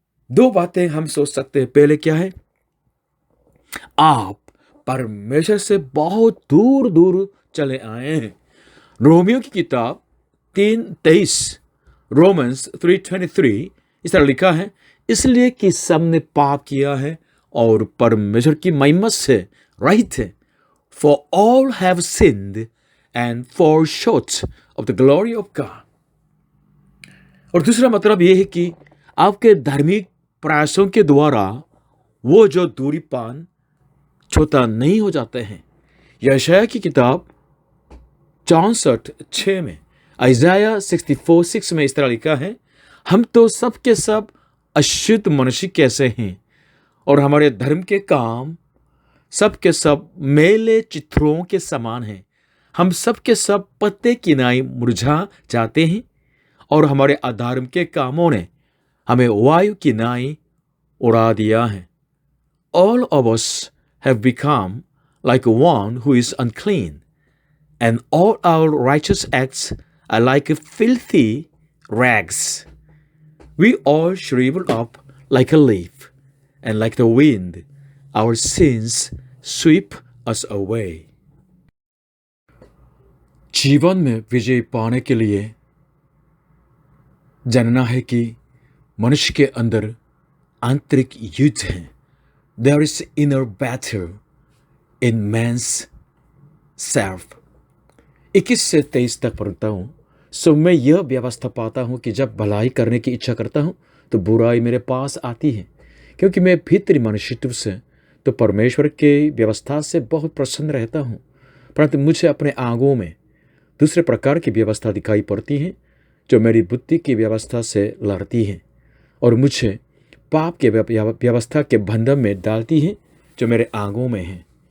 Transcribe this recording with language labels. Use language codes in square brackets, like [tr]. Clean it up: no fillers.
[hi] दो बातें हम सोच सकते हैं. पहले क्या है? आप परमेश्वर से बहुत दूर दूर चले आए हैं. रोमियो की किताब 3:23, रोमन्स 3:23 इस तरह लिखा है, इसलिए कि सबने पाप किया है और परमेश्वर की महिमा से रहित है. [en] For all have sinned and fall short of the glory of God. [hi] और दूसरा मतलब यह है कि आपके धार्मिक प्रयासों के द्वारा वो जो दूरीपन छोटा नहीं हो जाते हैं. यशायाह की किताब 64:6 में, आइज़ाया 64:6 में इस तरह लिखा है, हम तो सब के सब अशुद्ध मनुष्य कैसे हैं और हमारे धर्म के काम सब के सब मेले चित्रों के समान हैं। हम सब के सब पत्ते की नाई मुरझा जाते हैं और हमारे अधर्म के कामों ने हमें वायु की नाई उड़ा दिया है। [en] All of us have become like one who is unclean, and all our righteous acts are like filthy rags. We all shrivel up like a leaf, and like the wind, our sins sweep us away. [hi] जीवन में विजय पाने के लिए जानना है कि मनुष्य के अंदर आंतरिक युद्ध है। [en] There is inner battle in man's self. [hi] 21 से 23 तक पढ़ता हूँ। सो मैं यह व्यवस्था पाता हूँ कि जब भलाई करने की इच्छा करता हूँ तो बुराई मेरे पास आती है, क्योंकि मैं भीतरी मनुष्यत्व से तो परमेश्वर के व्यवस्था से बहुत प्रसन्न रहता हूँ, परंतु मुझे अपने आंगों में दूसरे प्रकार की व्यवस्था दिखाई पड़ती है जो मेरी बुद्धि की व्यवस्था से लड़ती है और मुझे पाप के व्यवस्था के बंधन में डालती है जो मेरे आंगों में है।